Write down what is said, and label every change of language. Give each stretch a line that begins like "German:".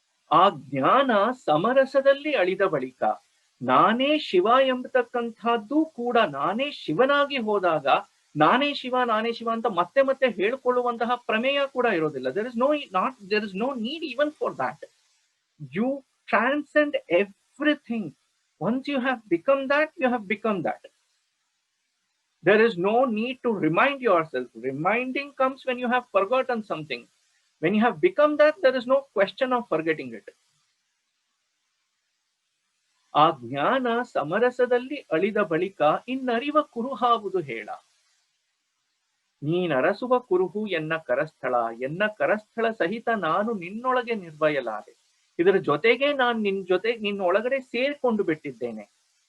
Kannada: ಆ ಜ್ಞಾನ ಸಮರಸದಲ್ಲಿ ಅಳಿದ ಬಳಿಕ ನಾನೇ ಶಿವ ಎಂಬತಕ್ಕಂಥದ್ದು ಕೂಡ, ನಾನೇ ಶಿವನಾಗಿ ಹೋದಾಗ ನಾನೇ ಶಿವ, ನಾನೇ ಶಿವ ಅಂತ ಮತ್ತೆ ಮತ್ತೆ ಹೇಳಿಕೊಳ್ಳುವಂತಹ ಪ್ರಮೇಯ ಕೂಡ ಇರೋದಿಲ್ಲ.
English: there is no need even for that. You transcend everything. Once you have become that, you have become that. There is no need to remind yourself. Reminding comes when you have forgotten something. When you have become that, there is no question of forgetting it.
Kannada: ಆ ಜ್ಞಾನ ಸಮರಸದಲ್ಲಿ ಅಳಿದ ಬಳಿಕ ಇನ್ನರಿವ ಕುರುಹಾವುದು ಹೇಳ. ನೀನರಸುವ ಕುರುಹು ಎನ್ನ ಕರಸ್ಥಳ, ಎನ್ನ ಕರಸ್ಥಳ ಸಹಿತ ನಾನು ನಿನ್ನೊಳಗೆ ನಿರ್ವಯಲಾದೆ. ಇದರ ಜೊತೆಗೆ ನಾನು ನಿನ್ನೊಳಗಡೆ ಸೇರ್ಕೊಂಡು ಬಿಟ್ಟಿದ್ದೇನೆ.